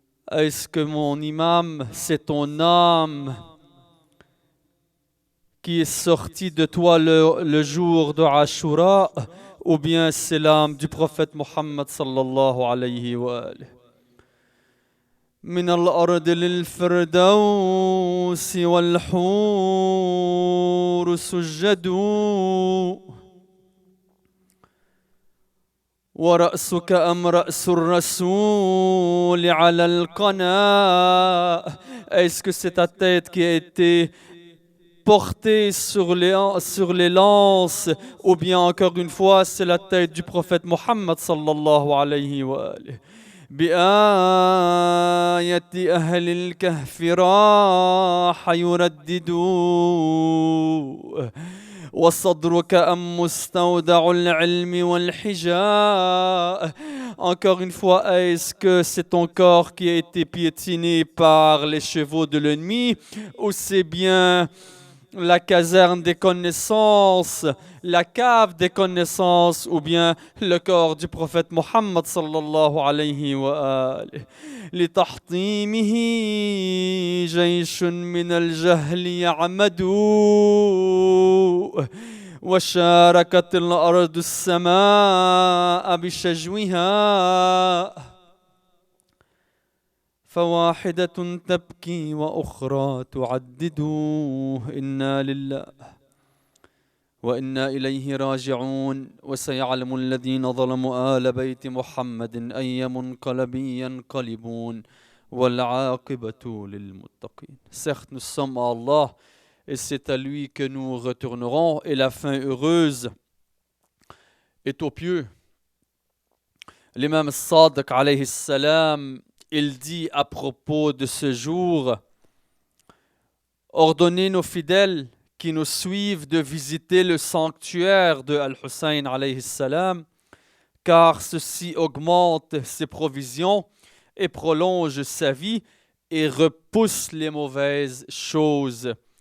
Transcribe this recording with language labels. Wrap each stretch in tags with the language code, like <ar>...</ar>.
<fr>Est-ce que mon imam, c'est ton âme qui est sortie de toi le jour de Ashura, ou bien c'est l'âme du prophète Mohammed sallallahu alayhi wa alihi?</fr> <ar>من الأرض للفردوس والحور سجدوا، ورأسك أم رأس الرسول على القناة.</ar> <fr>Est-ce que c'est ta tête qui a été portée sur les lances, ou bien encore une fois c'est la tête du prophète Mohammed sallallahu alayhi wa alihi?</fr> <ar>بآية أهل الكهف راح يرددوا، وصدرك أم مستودع العلم والحجاء.</ar> <fr>Encore une fois, est-ce que c'est ton corps qui a été piétiné par les chevaux de l'ennemi, ou c'est bien la caserne des connaissances, la cave des connaissances, ou bien le corps du prophète Mohammed sallallahu alayhi wa alihi?</fr> <ar>لتحطيمه جيش من الجهل يعمد، وشاركت الأرض السماء بشجوها، فواحدة تبكي وأخرى تعدد. إنا لله وإنا إليه راجعون. وسيعلم الذين ظلموا آل بيت محمد أي منقلب ينقلبون والعاقبة للمتقين.</ar> <fr>Certes, nous sommes à Allah et c'est à lui que nous retournerons, et la fin heureuse est aux pieux. L'imam Sadiq alayhi salam, il dit à propos de ce jour: ordonnez nos fidèles qui nous suivent de visiter le sanctuaire de Al-Hussein alayhi salam, car ceci augmente ses provisions et prolonge sa vie et repousse les mauvaises choses.</fr>